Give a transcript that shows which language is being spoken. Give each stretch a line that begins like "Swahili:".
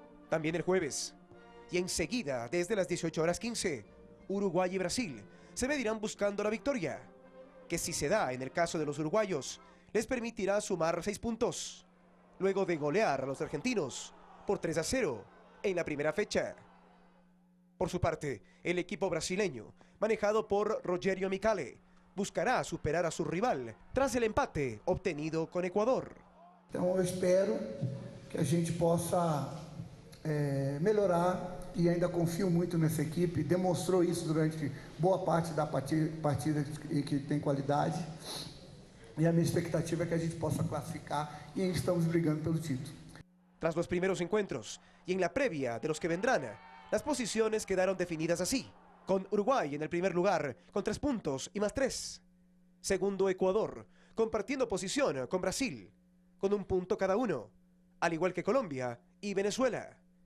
Spanish: También el jueves, y enseguida desde las 18:15, Uruguay y Brasil se medirán buscando la victoria, que si se da en el caso de los uruguayos, les permitirá sumar 6 puntos, luego de golear a los argentinos por 3-0 en la primera fecha. Por su parte, el equipo brasileño, manejado por Rogério Micali, buscará superar a su rival tras el empate obtenido con Ecuador.
Portuguese: Então eu espero que a gente possa melhorar e ainda confio muito nessa equipe, demonstrou isso durante boa parte da partida que tem qualidade, e a minha expectativa é que a gente possa classificar e estamos brigando pelo título.
Spanish: Tras los primeros encuentros y en la previa de los que vendrán, las posiciones quedaron definidas así, con Uruguay en el primer lugar con 3 puntos y más 3. Segundo Ecuador, compartiendo posición con Brasil, con 1 punto cada uno, al igual que Colombia y Venezuela.